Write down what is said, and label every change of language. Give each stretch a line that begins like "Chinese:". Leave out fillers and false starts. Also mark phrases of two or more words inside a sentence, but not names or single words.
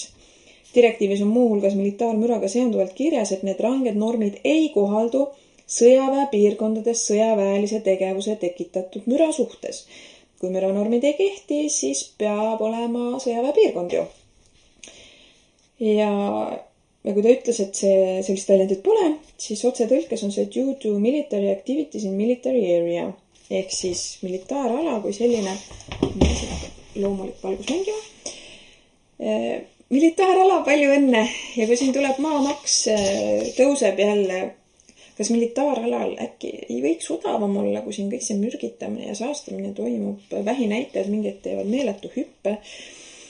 Estonian: Direktiivis on muuhulgas militaarmüraga seonduvalt kirjas, et need ranged normid ei kohaldu sõjaväepiirkondades sõjaväelise tegevuse tekitatud müra suhtes. Kui müranormid ei kehti, siis peab olema sõjaväepiirkond ju. Ja kui ta ütles, et sellist väljendit pole, siis otsetõlkes on see
English: due to military activities in military area.
Estonian: Ehk siis militaarala kui selline, loomulik valgus mängima. Militaarala, palju õnne. Ja kui siin tuleb maamaks, tõuseb jälle, kas militaaralal äkki ei võiks odavam olla, kui siin kõik see mürgitamine ja saastamine toimub, vähinäitajad mingid teevad meeletu hüppe.